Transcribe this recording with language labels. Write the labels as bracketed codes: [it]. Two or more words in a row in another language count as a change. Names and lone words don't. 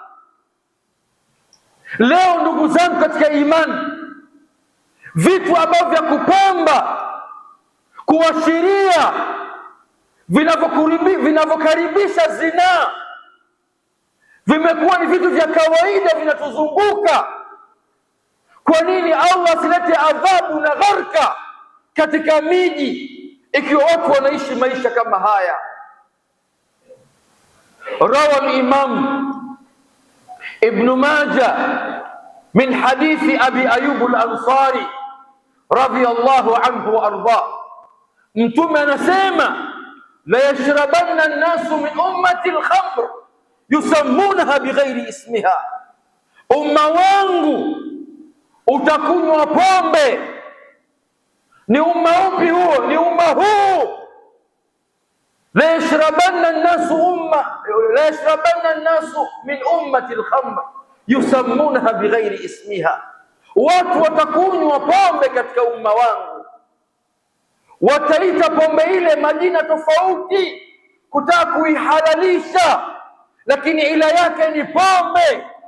[sw] Leo ndugu zangu katika imani, vitu ambavyo vya kupamba, kuashiria, vinavyokaribisha zinaa vimekuwa ni vitu vya kawaida vinatuzunguka. Kwa nini Allah asilete adhabu na gharka katika miji ikiwa watu wanaishi maisha kama haya? [ar] روى الإمام ابن ماجه من حديث أبي أيوب الأنصاري رضي الله عنه وأرضاه. [sw] Mtume anasema [ar] لا يشربن الناس من أمتي الخمر يسمونها بغير اسمها, [sw] umma wangu utakunywa pombe. Ni umma upi huo? Ni umma huu. [ar] لا يشربن الناس من أمتي الخمر يسمونها بغير اسمها, [sw] watu watakunywa pombe katika umma wangu, wataita pombe ile majina tofauti kutaka kuihalalisha, lakini ila yake ni pombe.